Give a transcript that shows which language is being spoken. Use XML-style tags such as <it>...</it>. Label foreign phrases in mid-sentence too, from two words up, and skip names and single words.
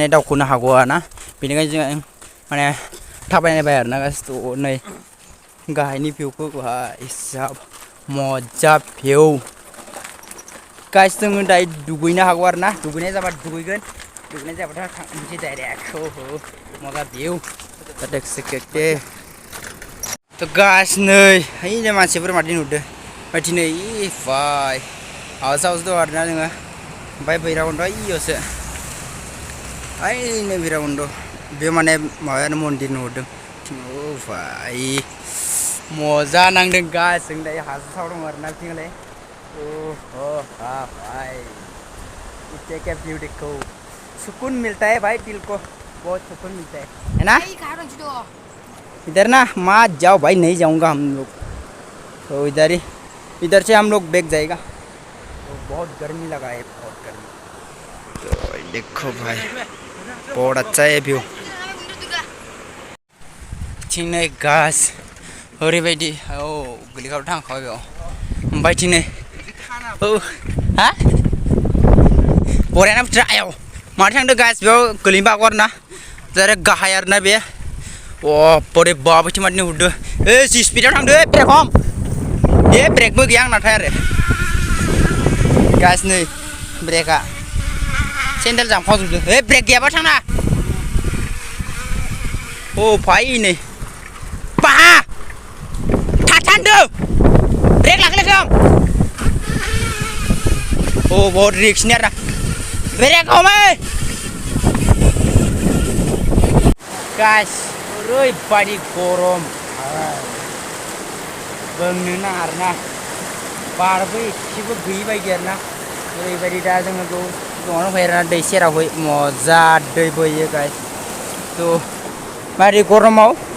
<brx>दावखोनो हागौआना बेनिखायनो जोङो माने थाबायनायबाय आरोना गाइस तो नै गाहायनि भिउखौ हिसाब मजा भिउ गाइस जोङो दायो दुगैनो हागौ आरोना दुगैनाय जाबा दुगैगोन दुगैनाय जाबाथाय थांनोसै डाइरेक्ट मजा भिउ देखे तो गाइस नै हैनो मानसिफोर मादि नुदो ओमफ्राय दिनै भाई आवाज दं आरोना जोङो ओमफ्राय भैरबकुन्द इयावसो ओइनो भैरबकुन्द बे माने माबायानो मन्दिर नुहुरदों भाई मजा नांदों गाइस जों दायो हाजो सायाव दं आरोना बिथिंलाय</brx> <hi>भाई इसे क्या व्यू देखो सुकून मिलता है भाई दिल को बहुत सुकून मिलता है ना इधर ना माँ जाओ भाई नहीं जाऊंगा हम लोग तो इधर से हम लोग बैग जाएगा तो बहुत गर्मी लगा है बहुत गर्मी तो देखो भाई बहुत अच्छा है व्यू</hi> <brx>थिंनै गास ओरैबायदि गोलैखाव थांखाबाय बेयाव ओमफ्राय थिंनै हा बरायना बोथोरा आयाव माथो थांदों गास बेयाव गोलैनोबो हागौ आरोना जारे गाहाय आरोना बे बोरै बाबैथिं मादि नुहुरदो जि स्पिडाव थांदो ब्रेक हम ब्रेकबो गैया आंनाथाय आरो गास नै ब्रेकआ सेन्देल जामखावजोबदों ब्रेक गैयाबा थांना भाई नै बाहा थाथान्दों ब्रेक लाखिलायखों</brx> <hi>बहुत रिक्स नहीं रहा ब्रेक हमें</hi> <brx>गाइस ओरैबायदि गरम बुंनोनो आरोना बारबो एसेबो गैयि बायदि आरोना ओरैबायदि दा जोङो दंआवनो फैयो आरोना दै सेरावहै मजा दै बोयो गाइस तो मारै गरमाव</brx>